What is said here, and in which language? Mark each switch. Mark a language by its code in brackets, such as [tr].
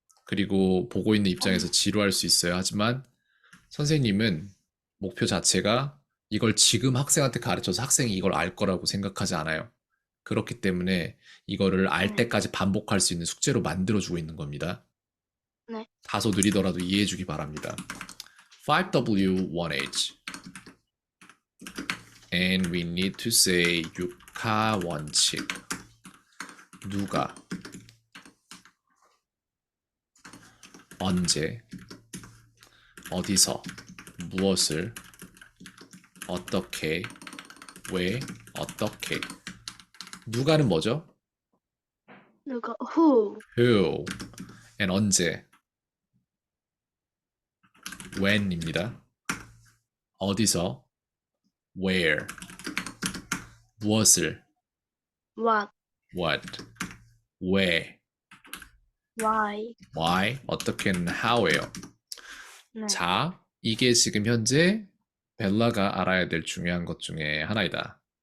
[ko] 그리고 보고 있는 입장에서 지루할 수 있어요. 하지만 선생님은 목표 자체가 이걸 지금 학생한테 가르쳐서 학생이 이걸 알 거라고 생각하지 않아요. 그렇기 때문에 이거를 알 때까지 반복할 수 있는 숙제로 만들어주고 있는 겁니다. 네. 다소 느리더라도 이해해주기 바랍니다. [en] 5W1H. And we need to say [ko] 육하 원칙. 누가 언제, 어디서, 무엇을, 어떻게, 왜, 어떻게. 누가는 뭐죠? 누가 who who, [en] and [ko] 언제, when입니다. 어디서, where, 무엇을, [en] what [ko] what, 왜, [en] why [ko] why, 어떻게는 how예요. 네. 자, 이게 지금 현재 벨라가 알아야 될 중요한 것 중에 하나이다.